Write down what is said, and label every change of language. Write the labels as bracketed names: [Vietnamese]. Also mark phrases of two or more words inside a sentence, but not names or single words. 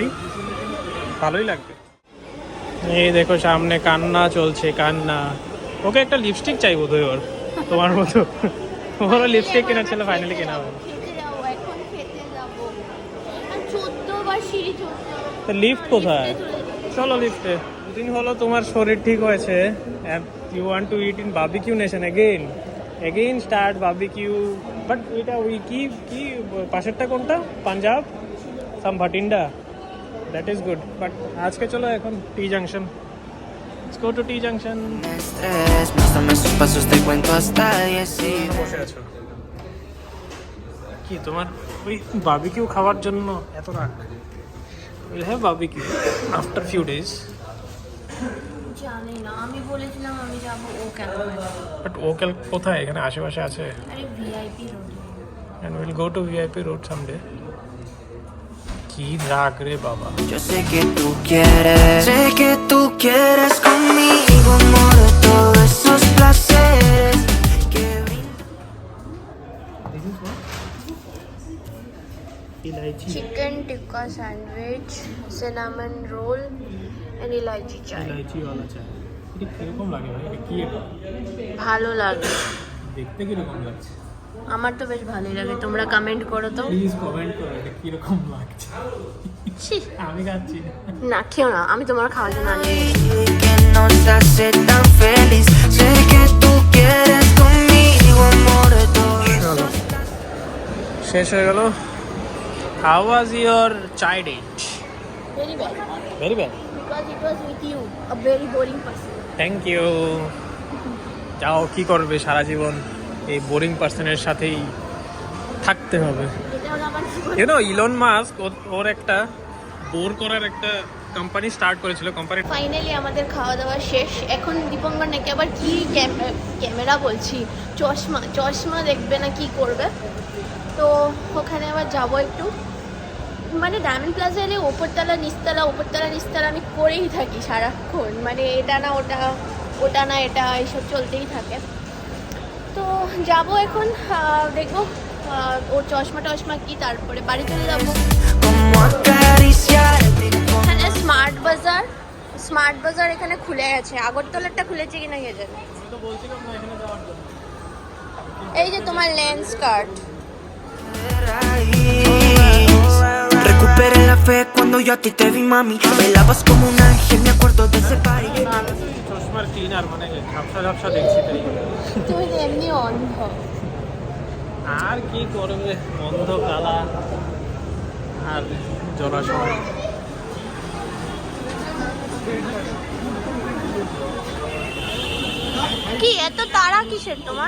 [Bangla] ভালোই লাগবে। এই দেখো সামনে কান্না চলছে, কান্না। ওকে একটা লিপস্টিক চাই বোধহয় ওর, তোমার মতো। ওর লিপস্টিক কেনার ছিল, ফাইনালি কেনা হবে। লিফট কোথায়? চলো লিফটে। দুদিন হলো তোমার শরীর ঠিক হয়েছে, [English] and you want to eat in barbecue nation again start barbecue, but [Bangla] এটা ওই কি পাশেরটা কোনটা? পাঞ্জাব, সাম ভাটিন্ডা, [English] that is good, but [Bangla] আজকে চলো এখন [English] টি জাংশন। Let's go to টি জাংশন। [Spanish] estrés. Muéstrame sus pasos, te cuento hasta 10 y [Bangla] বসে আছো কি? তোমার ওই বারবিকিউ খাওয়ার জন্য এত রাগ? [English] will have barbecue after few days. [Bangla] জানি না, আমি বলেছিলাম আমি যাব, ও কেন? বাট ও কোথায়? এখানে আশেপাশে আছে। আরে ভিআইপি রোড। [English] And we'll go to VIP road someday. [Bangla] কি রাগ রে বাবা। [Spanish] yo sé que tú quieres conmigo, amor, de todos esos placeres que brinda. [Bangla] ইলাইচি। [English] chicken tikka sandwich, cinnamon roll and elaichi chai. [Bangla] ইলাইচি वाला চা। এটা কিরকম লাগে ভাই? এটা কি এটা? ভালো লাগে, দেখতে কিরকম লাগছে? আমার তো বেশ ভালোই লাগে। তোমরা কমেন্ট করো তো। প্লিজ কমেন্ট করো এটা কিরকম লাগছে। ছি, আমি খাচ্ছি না। না খেও না, আমি তোমার খাওয়ার জন্য আনি। [Spanish] Que nos hace tan feliz. Sé que tú quieres conmigo, amor, de todos [Bangla] চলো, শেষ হয়ে গেল। [English] How was your chai date? very bad, Very bad. because it was with you, a very boring person. thank you. [Bangla] যাও, কি করবে সারা জীবন এই বোরিং পার্সনের সাথেই থাকতে হবে। এটা হলো আমার জীবন। ইউনো ইলন মাস্ক ওর একটা বোর করার একটা কোম্পানি স্টার্ট করেছিল। কোম্পানি ফাইনালি আমাদের খাওয়া দাওয়া শেষ। এখন দীপঙ্কর নাকি আবার কি ক্যামেরা বলছি, চশমা দেখবে না কি করবে, তো ওখানে আবার যাবো একটু। মানে ডায়মন্ড প্লাজা এলে ওপরতলা নিচতলা আমি করেই থাকি সারাক্ষণ। মানে এটা না ওটা, ওটা না এটা, এইসব চলতেই থাকে। তো যাব এখন, দেখবো ওর চশমা কি, তারপরে বাড়ি চলে যাবো। [Spanish] como acariciarte con [Bangla] এখানে স্মার্ট বাজার এখানে খুলে গেছে। আগরতলারটা খুলেছে কিনা কে জানে। এই যে তোমার লেন্স কার্ড। [Spanish] raíz. Recuperé la fe cuando yo a ti te vi, mami. Bailabas como un ángel, me acuerdo de ese party. [Bangla] চশমার ক্লিনার মানে ঝাপসা দেখছি তাই। তুমি তো এমনি অন্ধ। আর কি করবে, অন্ধ কালা আর জলাশয়। কি এত তাড়া কিসের তোমার?